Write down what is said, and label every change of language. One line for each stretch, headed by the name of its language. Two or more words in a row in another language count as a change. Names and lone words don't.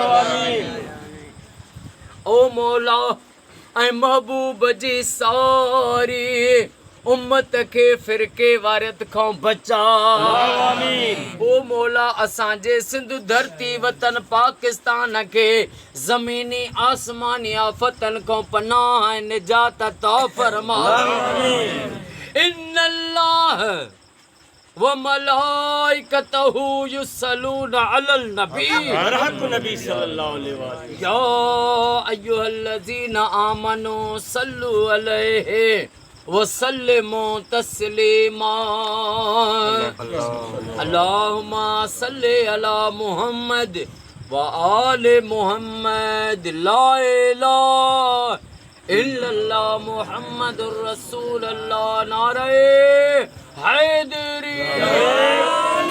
Sindhi: ओ मौला ऐं महबूब जी सारी उम्मत खे फिरके वारियत खां बचा ओ मौला असांजे सिंध धरती वतन पाकिस्तान खे ज़मीनी आसमानी आफ़तनि खां पनाह ऐं निजात अता फरमा
Arabic: إن الله وملائكته يصلون على النبي النبي صلى الله عليه وسلم يا أيها الذين آمنوا صلوا عليه وسلموا تسليما اللهم صل على محمد وآل محمد لا إله إلا الله محمد رسول الله
Urdu: نعرہ حیدری